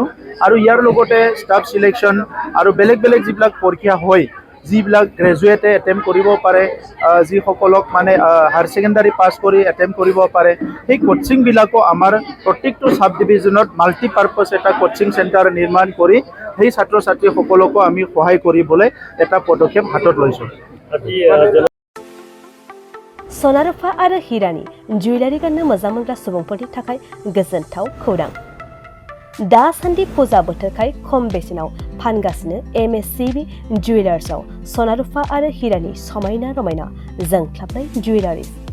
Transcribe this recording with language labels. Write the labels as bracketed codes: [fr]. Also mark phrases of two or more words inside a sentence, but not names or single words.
[as] আৰু ইয়াৰ লগতে [en] staff selection [as] আৰু বেলেগ বেলেগ যিবিলাক পৰীক্ষা হয়, যিবিলাক গ্ৰেজুৱেটে এটেম্প কৰিব পাৰে, যিসকলক মানে [en] higher secondary [as] পাছ কৰি এটেম্প কৰিব পাৰে, সেই কোচিংবিলাকো আমাৰ প্ৰত্যেকটো ছাব ডিভিজনত মাল্টিপাৰ্পাছ এটা [en] coaching center [as] নিৰ্মাণ কৰি সেই ছাত্ৰ ছাত্ৰীসকলকো আমি সহায় কৰিবলৈ এটা পদক্ষেপ হাতত লৈছোঁ। [brx] सनारुफा आरो हिरानि जुवेलारि गाननो मोजां मोनग्रा सुबुंफोरनि थाखाय गोजोनथाव खौरां। दासान्दि फुजा बोथोरखाय खम बेसेनाव फानगासिनो MSCB जुवेलार्सआव सनारुफा आरो हिरानि समायना रमायना जोंख्लाबनाय जुवेलारिज।